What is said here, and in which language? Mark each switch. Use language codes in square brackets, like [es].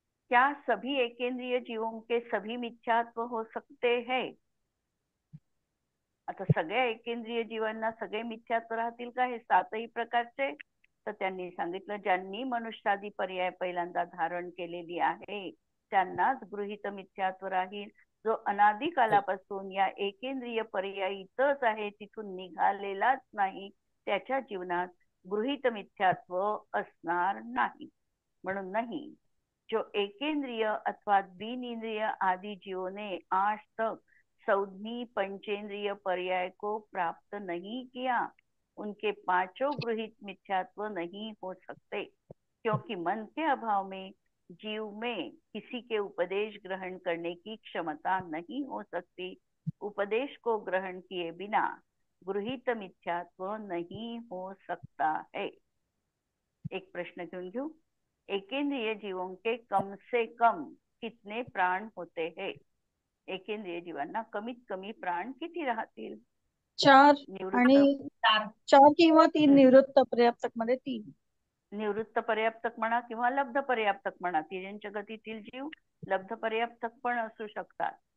[hi] क्या सभी एकेंद्रिय जीवों के सभी मिथ्यात्व हो सकते हैं? [mr] आता सगळ्या एकेंद्रिय जीवांना सगळे मिथ्यात्व राहतील का हे 7ही प्रकारचे? तर त्यांनी सांगितलं, ज्यांनी मनुष्यादी पर्याय पहिल्यांदा धारण केलेली आहे त्यांनाच गृहीत मिथ्यात्व राहील. जो अनादी कालापासून या एकेंद्रिय पर्यायीतच आहे, तिथून निघालेलाच नाही, त्याच्या जीवनात गृहीत मिथ्यात्व असणार नाही. म्हणून नाही, [hi] जो एकेंद्रिय अथवा द्विनेन्द्रिय आदि जीवों ने आज तक सौधनी पंचेंद्रिय पर्याय को प्राप्त नहीं किया, उनके 5 गृहित मिथ्यात्व नहीं हो सकते, क्योंकि मन के अभाव में जीव में किसी के उपदेश ग्रहण करने की क्षमता नहीं हो सकती. उपदेश को ग्रहण किए बिना गृहित मिथ्यात्व नहीं हो सकता है. [mr] एक प्रश्न घेऊन घेऊ. [hi] एकेंद्रिय जीवों के कम से कम कितने प्राण होते हैं? [mr] एकेंद्रिय जीवांना कमीत कमी प्राण किती राहतील? 4 आणि निवृत्त 4 किंवा 3 निवृत्त पर्याप्तक मध्ये 3. निवृत्त पर्याप्तक म्हणा किंवा लब्ध पर्याप्तक म्हणा, तिर्यंच गतीतील जीव लब्ध पर्याप्तक पण असू शकतात.